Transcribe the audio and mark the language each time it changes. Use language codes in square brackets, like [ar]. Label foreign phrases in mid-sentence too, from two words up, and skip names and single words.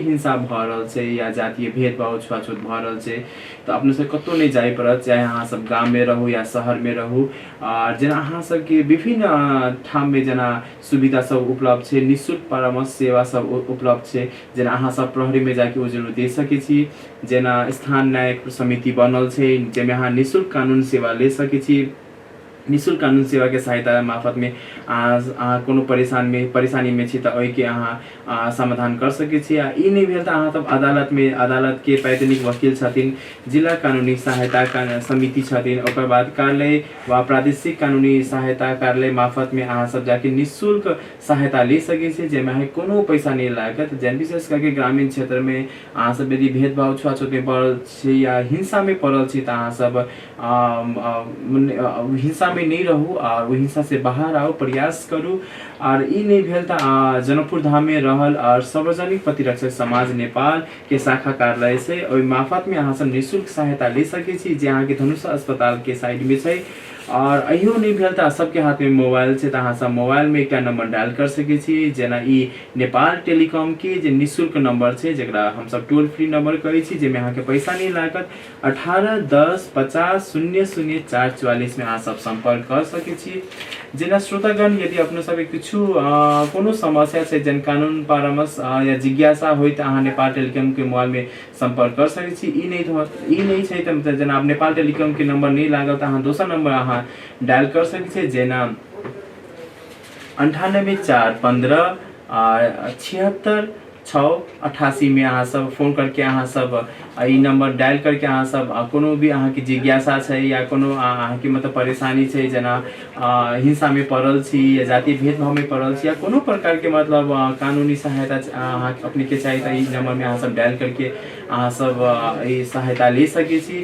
[mai] हिंसा भ रहल छै या जातीय भेदभाव छुआछूत भ रहल छै तो अपने सब कतौ नहीं जाय पड़त, चाहे अहाँ सब गाँव में रहू या शहर में रहू और जेना अहाँ सबके विभिन्न ठाम में जेना सुविधा सब उपलब्ध छै, निःशुल्क परामर्श सेवा सब उपलब्ध छै, जेना अहाँ सब प्रहरी में जाके उजुरी दे सके छी, जेना स्थान न्यायिक समिति बनल छै जेमे अहाँ निःशुल्क कानून सेवा ले सके छी। निःशुल्क कानून सेवा के सहायता मार्फत में कोनो परेशानी में छी तो ओहि के अहाँ समाधान कर सके छी। ई नहीं भेल तो अहाँ तब अदालत के पैतृक वकील छथिन, जिला कानूनी सहायता समिति छथिन, ओकर बाद कार्यालय व प्रादेशिक कानूनी सहायता कार्यालय मार्फत में अहाँ सब जाके निःशुल्क सहायता ले सके छी जेमे अहाँ कोनो पैसा नहीं लागत। जन विशेष करके ग्रामीण क्षेत्र में अहाँ सब यदि भेदभाव छुआछूत में पड़ल छी या हिंसा में पड़ल छी तो अहाँ सब हिंसा में नहीं रहू और हिंसा से बाहर आओ, प्रयास करूँ। और ई नहीं भेल तो जनकपुर धाम में रहल और सार्वजनिक प्रतिरक्षक समाज नेपाल के शाखा कार्यालय से ओहि मार्फत में अहाँ सब निःशुल्क सहायता ले सके छी जे अहाँ के धनुषा अस्पताल के साइड में छै। और अहियो नहीं भेल तो सबके हाथ में मोबाइल से तो अहाँ सब मोबाइल में एक नंबर डायल कर सके छी जेना ई नेपाल टेलीकॉम के जे निःशुल्क नंबर छै जेकरा हम सब [en] toll free number [mai] कहै छी जेमे अहाँ के पैसा नहीं लागत 18 10 50 00 444 में अहाँ सब संपर्क कर सके छी। जेना श्रोतागण यदि अपने सब किछु कोनो समस्या छै जन कानून परामर्श या जिज्ञासा होय तो अहाँ नेपाल टेलीकॉम के मोबाइल में संपर्क कर सके छी। ई नहीं छै तो जेना आप नेपाल टेलीकॉम के नंबर नहीं लागल तो अहाँ दोसर नंबर अहाँ डायल कर सके छी जेना 98 4 15 76 6 88 में अहाँ सब फोन करके अहाँ सब ई नंबर डायल करके अहाँ सब कोनो भी अहाँ की जिज्ञासा छै या कोनो अहाँ की मतलब परेशानी छै जेना हिंसा में पड़ल छी या जातीय भेदभाव में पड़ल छी या कोनो प्रकार के मतलब कानूनी सहायता अहाँ अपने के चाहिए तो ई नंबर में अहाँ सब डायल करके अहाँ सब ई सहायता ले सके छी।